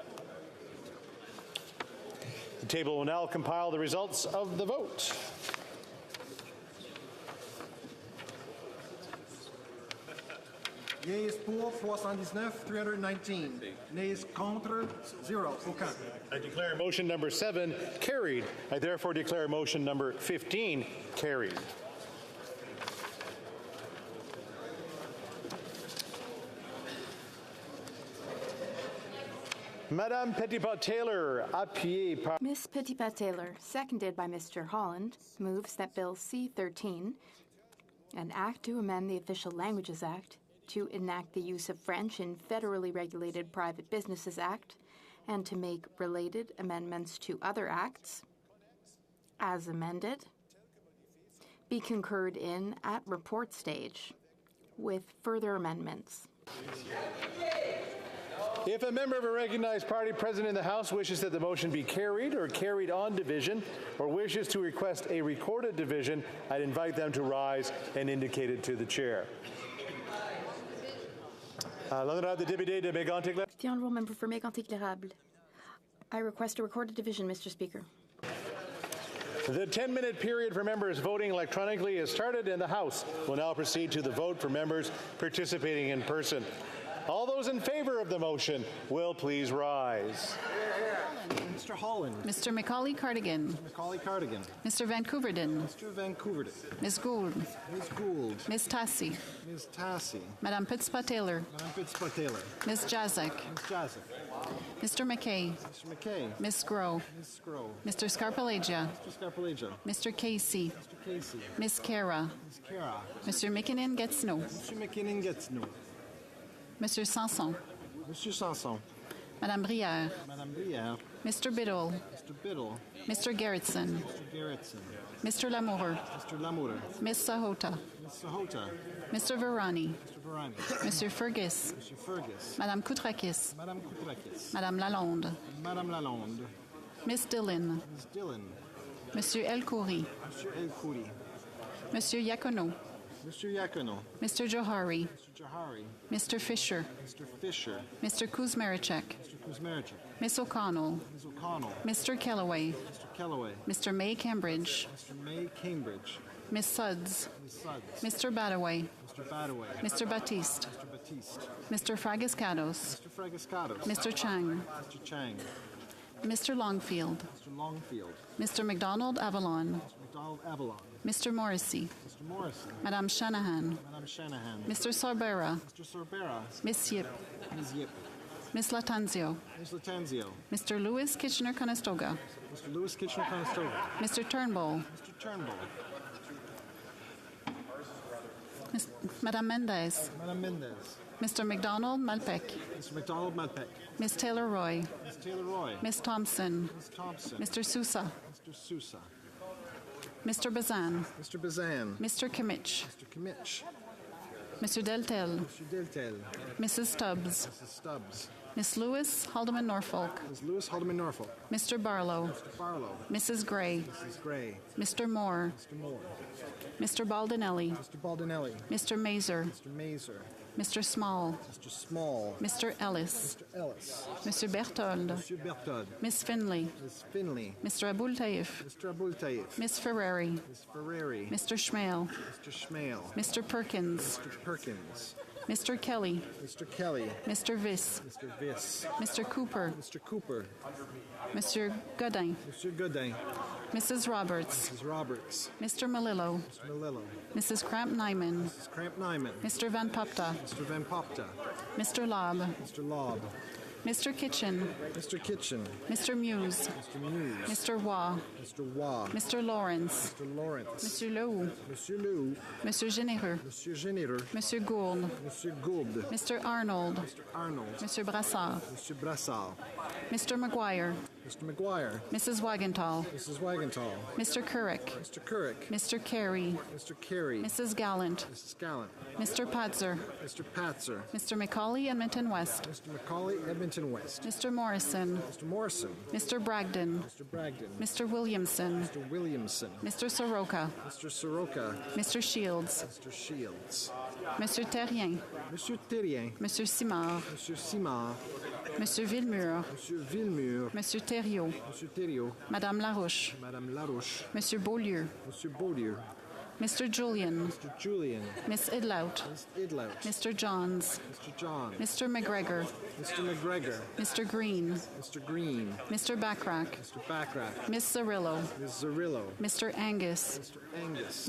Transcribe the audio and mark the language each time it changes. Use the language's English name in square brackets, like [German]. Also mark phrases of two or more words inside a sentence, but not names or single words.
[English] The table will now compile the results of the vote. Yeas pour 419, 319. [French] Nays contre, 0. Aucun. [English] I declare motion number 7 carried. I therefore declare motion number 15 carried. [French] Madame Petitpas-Taylor, appuyée par... [English] Ms. Petitpas-Taylor, seconded by Mr. Holland, moves that Bill C-13, an act to amend the Official Languages Act, to enact the use of French in Federally Regulated Private Businesses Act, and to make related amendments to other acts, as amended, be concurred in at report stage, with further amendments. If a member of a recognized party present in the House wishes that the motion be carried or carried on division, or wishes to request a recorded division, I'd invite them to rise and indicate it to the chair. [French] L'honorable député de Mégantic. [English] The Honourable Member for Mégantic-L'Érable. I request a recorded division, Mr. Speaker. The 10-minute period for members voting electronically has started, and the House will now proceed to the vote for members participating in person. All those in favor of the motion will please rise. Mr. Holland. Mr. Macaulay-Cardigan. Macaulay-Cardigan. Mr. Vancouverden. Mr. Vancouverden. Ms. Gould. Ms. Gould. Ms. Tassi. Ms. Tassi. Madame Petitpas-Taylor. Madame Petitpas-Taylor. Ms. Jazek. Ms. Jazek. Mr. McKay. Mr. McKay. Ms. Groh. Ms. Groh. Mr. Scarpellegia. Mr. Scarpellegia. Mr. Casey. Mr. Casey. Ms. Kara. Ms. Kara. Mr. McKinnon gets no. Mr. McKinnon gets no. Mr. Sanson. Mr. Sanson. Madame Brière. Madame Brière. Mr. Biddle. Mr. Biddle. Mr. Gerritsen. Mr. Gerritsen. Mr. Lamoureux. Mr. Lamoureux. Ms. Sahota. Ms. Sahota. Mr. Varani. Mr. Varani. Mr. Fergus. Mr. Fergus. Madame Koutrakis. Madame Koutrakis. Madame Lalonde. Madame Lalonde. Miss Dillon. Ms. Dillon. Monsieur El Khoury. Monsieur El Khoury. Monsieur Yacono. Mr. Yacono. Mr. Johari. Mr. Johari. Mr. Fisher. Mr. Fisher. Mr. Kuzmerichek. Mr. Kuzmerichek. Miss O'Connell. Ms. O'Connell. Mr. Kellaway. Mr. Kellaway. Mr. May Cambridge. Mr. May Cambridge. Miss Suds. Ms. Suds. Mr. Badaway. Mr. Badaway. Mr. Batiste. Mr. Batiste. Mr. Fragiscados. Mr. Fragiscados. Mr. Chang. Mr. Chang. Mr. Longfield. Mr. Longfield. Mr. McDonald Avalon. Mr. McDonald Avalon. Mr. Morrissey. Mr. Morrissey. Madame Shanahan. Madame Shanahan. Mr. Sorbera. Mr. Sorbera. Miss Yip. Ms. Yip. Miss Latanzio. Ms. Latanzio. Mr. Lewis Kitchener-Conestoga. Mr. Lewis Kitchener-Conestoga. Mr. Turnbull. Mr. Turnbull. Madame Mendez. Madame Mendez. Mr. McDonald Malpec. Mr. McDonald Malpec. Miss Taylor-Roy. Ms. Taylor-Roy. Miss Thompson. Ms. Thompson. Mr. Sousa. Mr. Sousa. Mr. Bazan. Mr. Bazan. Mr. Kimmich. Mr. Kimmich. Mr. Deltel. Mr. Deltel. Mrs. Stubbs. Mrs. Stubbs. Miss Lewis Haldeman Norfolk. Ms. Lewis Haldeman Norfolk. Mr. Barlow. Mr. Barlow. Mrs. Gray. Mrs. Gray. Mr. Moore. Mr. Moore. Mr. Baldinelli. Mr. Baldinelli. Mr. Mazer. Mr. Mazer. Mr. Small, Mr. Small, Mr. Ellis, Mr. Ellis, Mr. Berthold, Monsieur Berthold, Ms. Finley, Ms. Finley, Mr. Abul Taif, Mr. Abul Taif, Ms. Ferrari, Ms. Ferrari, Mr. Schmale, Mr. Schmale, Mr. Perkins, Mr. Perkins, Mr. Kelly, Mr. Kelly, Mr. Viss, Mr. Viss, Mr. Cooper, Mr. Cooper, Mr. Godin, Monsieur Godin, Mrs. Roberts, Mrs. Roberts, Mr. Malillo, Mr. Malillo, Mrs. Kramp-Nyman, Mrs. Kramp-Nyman, Mr. Van Popta, Mr. Van Popta, Mr. Lobb, Mr. Lobb, Mr. Kitchen, Mr. Kitchen, Mr. Muse, Mr. Muse, Mr. Waugh, Mr. Waugh, Mr. Lawrence, Mr. Lawrence, Monsieur Leroux, Monsieur Leroux, Monsieur Généreux, Monsieur Généreux, Monsieur Gould, Monsieur Gould, Mr. Arnold, Mr. Arnold, Monsieur Brassard, Monsieur Brassard, Mr. McGuire, Mr. McGuire, Mrs. Wagenthal, Mrs. Wagenthal, Mr. Couric, Mr. Couric, Mr. Carey, Mr. Carey, Mrs. Gallant, Mrs. Gallant, Mr. Patzer, Mr. Patzer, Mr. McCauley, Edmonton West, Mr. Macaulay, Edmonton West, Mr. Morrison, Mr. Morrison, Mr. Bragdon, Mr. Bragdon, Mr. Williamson, Mr. Williamson, Mr. Soroka, Mr. Soroka, Mr. Shields, Mr. Shields, Mr. Terrien, Monsieur Terrien, Monsieur Simard, Monsieur Simard, Monsieur Villemur, Monsieur Villemur, Monsieur Thériault, Monsieur Thériault, Madame Larouche, Madame Larouche, Monsieur Beaulieu, Monsieur Beaulieu, Mr. Julian, Mr. Julian, Miss Idlout, Miss Idlout, Mr. Johns, Mr. John, Mr. McGregor, Mr. McGregor, Mr. Green, Mr. Green, Mr. Backrack, Mr. Backrack, Miss Zarillo, Ms. Zarillo, Mr. Angus, Mr. Angus,